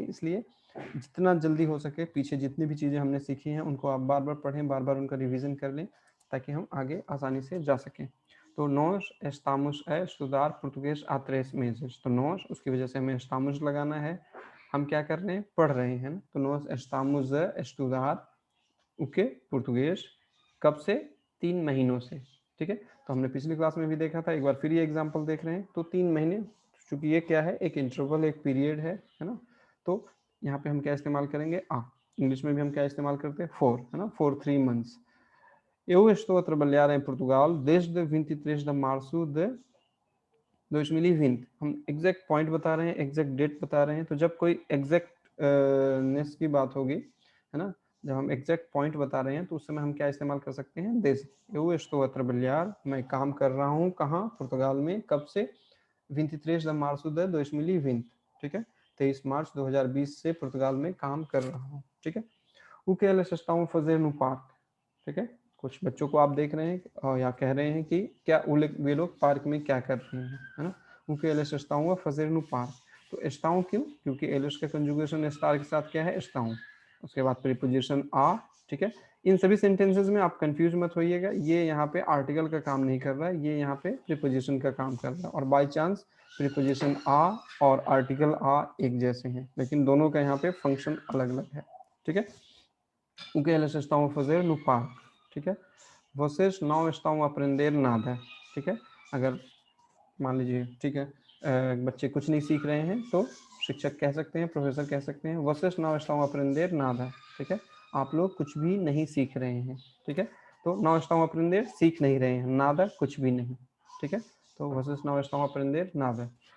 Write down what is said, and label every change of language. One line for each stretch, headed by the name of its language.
Hindi: इसलिए जितना जल्दी हो सके पीछे जितनी भी चीज़ें हमने सीखी हैं उनको आप बार बार पढ़ें, बार बार उनका रिविज़न कर लें, ताकि हम आगे आसानी से जा सकें।
Portuguese: तो नोश एस्टामुश है estudar português há 3 meses। तो नोश, उसकी वजह से हमें एस्टामुश लगाना है, हम क्या कर रहे हैं, पढ़ रहे हैं ना। तो nós estamos a estudar o quê?
Hindi: Português। कब से? 3 महीनों से। ठीक है, तो हमने पिछली क्लास में भी देखा था, एक बार फिर ये एग्जांपल देख रहे हैं। तो 3 महीने, चूंकि ये क्या है, एक इंटरवल, एक पीरियड है ना। तो यहाँ पे हम क्या इस्तेमाल करेंगे, इंग्लिश में भी हम क्या इस्तेमाल करते हैं, फॉर, है ना,
English: For 3 months।
Portuguese: Eu estou a trabalhar em Portugal desde 23 de março de 2020।
Hindi: हम एग्जैक्ट पॉइंट बता रहे हैं, एग्जैक्ट डेट बता रहे हैं। तो जब कोई एग्जैक्ट नेस की बात होगी, है ना, जब हम एग्जैक्ट पॉइंट बता रहे हैं तो उस समय हम क्या इस्तेमाल कर सकते हैं, देश।
Portuguese: eu estou a trabalhar,
Hindi: मैं काम कर रहा हूँ कहाँ, पुर्तगाल में, कब से,
Portuguese: 23 de março de 2020।
Hindi: ठीक है, 23 मार्च 2020 से पुर्तगाल में काम कर रहा हूँ।
Portuguese: ठीक है, o que elas estão a fazer no parque।
Hindi: ठीक है, कुछ बच्चों को आप देख रहे हैं और या कह रहे हैं कि क्या वे लोग पार्क में क्या कर रहे हैं, है ना। उनके
Portuguese: एलएस स्टाऊ फजेर नु पार्क।
Hindi: तो स्टाऊ क्यों, क्योंकि एलएस का कंजुगेशन स्टार के साथ क्या है, स्टाऊ। उसके बाद प्रीपोजिशन आ। ठीक है, इन सभी सेंटेंसेस में आप कंफ्यूज मत होइएगा, ये यहाँ पे आर्टिकल का काम नहीं कर रहा है, ये यहाँ पे प्रीपोजिशन का काम कर रहा है। और बाई चांस प्रीपोजिशन आ और आर्टिकल आ एक जैसे हैं, लेकिन दोनों का यहाँ पे फंक्शन अलग अलग है।
Portuguese: ठीक है, o que elas estão a fazer no parque। ठीक है, vocês não estão a aprender nada।
Hindi: ठीक है, अगर मान लीजिए, ठीक है, बच्चे कुछ नहीं सीख रहे हैं तो शिक्षक कह सकते हैं, प्रोफेसर कह सकते हैं,
Portuguese: vocês não estão a aprender nada।
Hindi: ठीक है, आप लोग कुछ भी नहीं सीख रहे हैं। ठीक है, तो
Portuguese: não estão a aprender
Hindi: सीख नहीं रहे हैं, nada कुछ भी नहीं।
Portuguese: ठीक है, तो vocês não estão a aprender nada।